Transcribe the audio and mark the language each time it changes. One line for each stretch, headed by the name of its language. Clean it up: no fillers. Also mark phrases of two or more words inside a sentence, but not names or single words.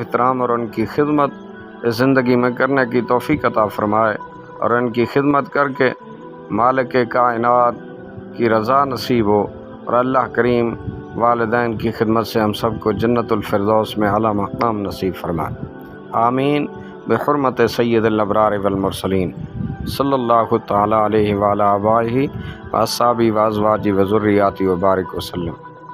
Urdu: احترام اور ان کی خدمت اس زندگی میں کرنے کی توفیق عطا فرمائے اور ان کی خدمت کر کے مالک کائنات کی رضا نصیب ہو، اور اللہ کریم والدین کی خدمت سے ہم سب کو جنت الفردوس میں اعلیٰ مقام نصیب فرمائے، آمین، بحرمت
Arabic: سید الابرار والمرسلین صلی اللہ تعالیٰ علیہ وعلیٰ آبائہ و اصحابہ و ازواجہ و ذریاتہ وبارک وسلم۔